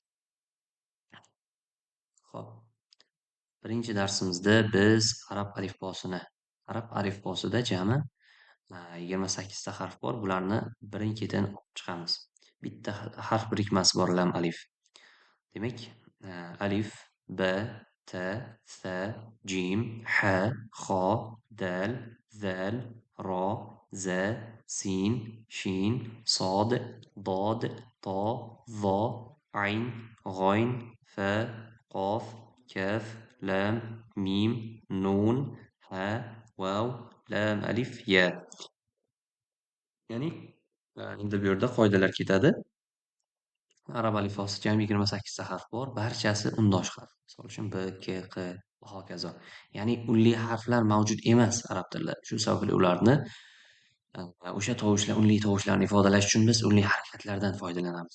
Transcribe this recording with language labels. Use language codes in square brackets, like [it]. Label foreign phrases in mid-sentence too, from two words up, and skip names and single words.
[uz] Xo'p, birinchi darsimizda biz arab alifbosida jami 28 ta harf bor. Bularni birin-ketin o'qib chiqamiz. Bitta harf birikmasi bor lam alif. Demak, alif, b, t, s, jim, h, xo, dal, zal, ro, za, sin, shin, sod, dod, to, vo, ayn, g'oyn, fa, qof, kaf, lam, mim, nun, ha, vav, lam, alif, ya. Ya'ni, endi bu yerda qoidalar ketadi. Arab alifbosi jami 28 ta harf bor. Barchasi undosh harf. Misol uchun b, k, q va hokazo. Ya'ni unli harflar mavjud emas arab tilida. Shu sababli ularni o'sha unli tovushlarni ifodalash uchun biz unli harakatlardan foydalanamiz.